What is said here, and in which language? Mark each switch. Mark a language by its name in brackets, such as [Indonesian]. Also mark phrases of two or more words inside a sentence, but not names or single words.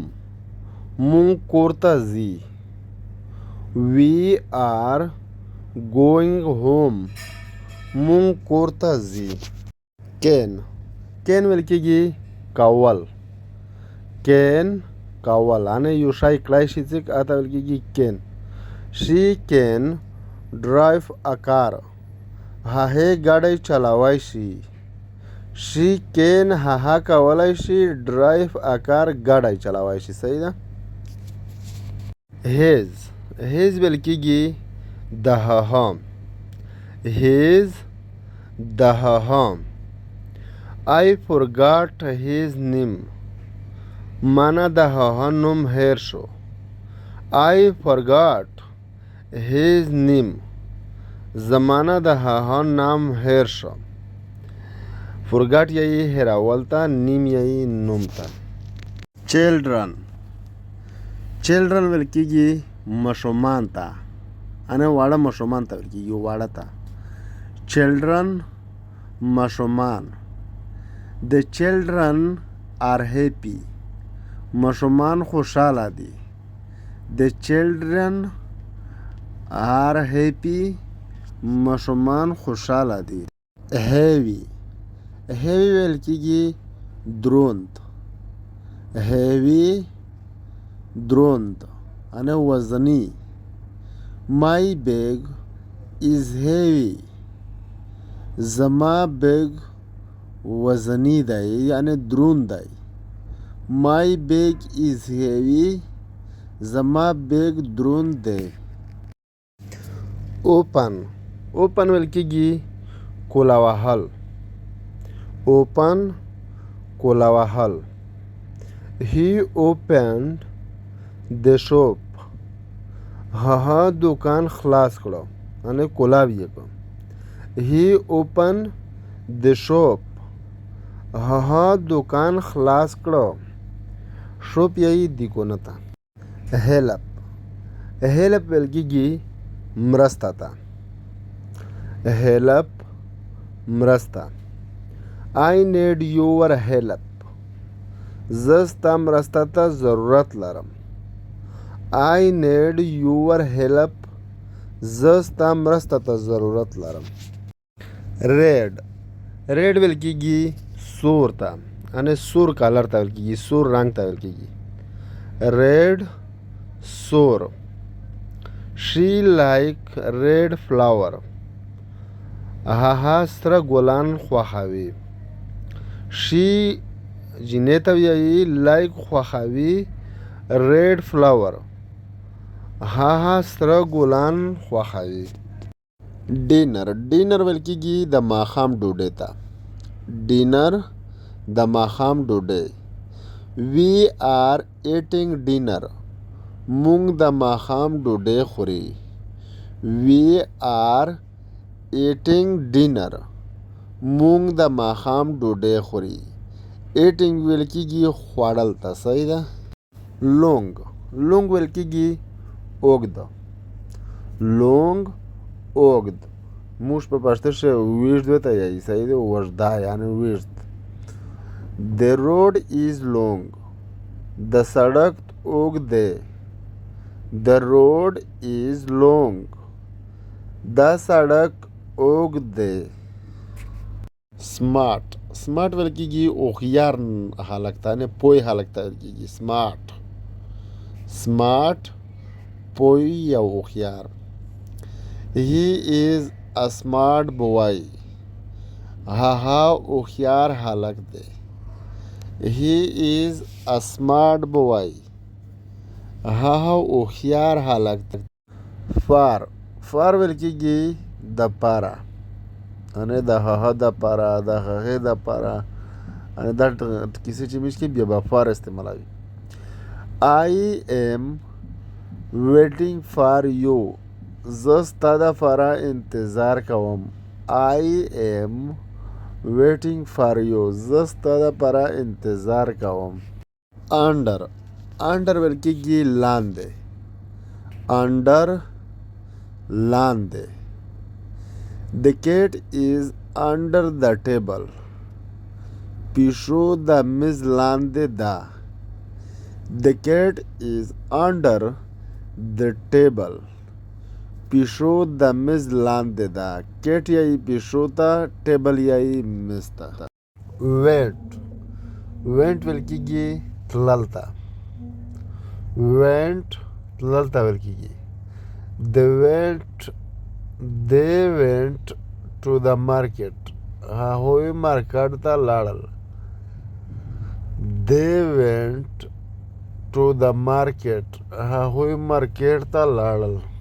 [Pashto] مونږ کور ته ځي. [English] We are going home. [Pashto] مونږ کور ته ځي. کین ویل کېږي کول. کین کول یعنې یو شی کړی شي څه هغه ویل کېږي کین. [English] She can drive a car. [Pashto] هغې ګاډی چلوی شي. [English] She can [Pashto] هغه کولی شي [English] drive a car [Pashto] ګاډی چلوی شي. صحیح ده. his ویل کېږي د هغه. his د هغه. [English] I forgot his name. [Pashto] مانا د هغه نوم هیر شو. [English] I forgot his name. [Pashto] زمانه د هغه نام هیر شو. forgot یې هیرول ته. نیم یې نوم ته. چلډرن ویل کېږي ماشومان ته. یعنې واړه ماشومان ته ویل کېږي. واړه ته. چلډرن ماشومان. [English] The children are happy. [Pashto] ماشومان خوشحاله دي. [English] The children are happy. [Pashto] ماشومان خوشحاله دي. heavy ویل کېږي دروند. heavy دروند یعنې وزني. [English] My bag is heavy. [Pashto] زما بیگ وزنی دی یعنی دروند دی. [English] My bag is heavy. [Pashto] زما بیگ دروند دی. اوپن ویل کېږي کولا وهل. اوپن کولا وهل. [English] He opened the shop. [Pashto] هغه دکان خلاص کړو یعنې کولاو یې کړو. [English] He opened the shop. [Pashto] هغه دکان خلاص کړو. شوپ یې دیګونه ته. help ویل کېږي مرسته ته. help مرسته. [English] I need your help. [Pashto] زه ستا مرسته ته ضرورت لرم. [English] I need your help. [Pashto] زه ستا مرسته ته ضرورت لرم. ریډ ویل کېږي سور ته. یعنې سور کلر ته ویل کېږي. سور رنګ ته ویل کېږي. ریډ سور. [English] She like red flower. [Pashto] هغه سره ګلان خوښوي. She جینۍ ته وایي like خوښوي [English] red flower. [Pashto] هغه سره ګلان خوښوي. ډینر ویل کېږي د ماښام ډوډۍ ته. ډینر د ماښام ډوډۍ. [English] We are eating dinner. [Pashto] مونږ د ماښام ډوډۍ خوري. [English] We are eating dinner. [Pashto] مونږ د ماښام ډوډۍ خوري. eating ویل کېږي خوړل ته. صحیح ده. لونګ ویل کېږي اوږد. لونګ اوږد. موږ په پښتو کې ویږد ورته یایي. صحیح ده. اوږده یعنې ویږد. [English] The road is long. [Pashto] د سړک اوږد دی. [English] The road is long. [Pashto] دا سړک اوږد دی. سمارټ ویل کېږي هوښیار هلک ته یعنې پوه هلک ته ویل کېږي. سمارټ پوه یا هوښیار. [English] He is a smart boy. [Pashto] هغه هوښیار هلک دی. [English] He is a smart boy. [Pashto] هغه هوښیار هلک دی. فار ویل کېږي د پاره یعنې د هغه د پاره د هغې د پاره یعنې دا کیسې چې موږ کوي بیا به فار استعمالوي. [English] I am waiting for you. [Pashto] زه ستا دپاره انتظار کوم. [English] I am waiting for you. [Pashto] زه ستا دپاره انتظار کوم. انډر ویل کېږي لاندې. لاندې. [English] The cat is under the table. [Pashto] پیشو د میز لاندې ده. [English] The cat is under the table. [Pashto] پیشو د میز لاندې ده. کیټ یایي پیشو ته. ټیبل یایي میز ته. وینټ ویل کېږي تلل ته. تلل ته ویل کېږي. [English] They went to the market. [Pashto] هغوی مارکیټ ته لاړل. [English] They went to the market. [Pashto] هغوی مارکیټ ته لاړل.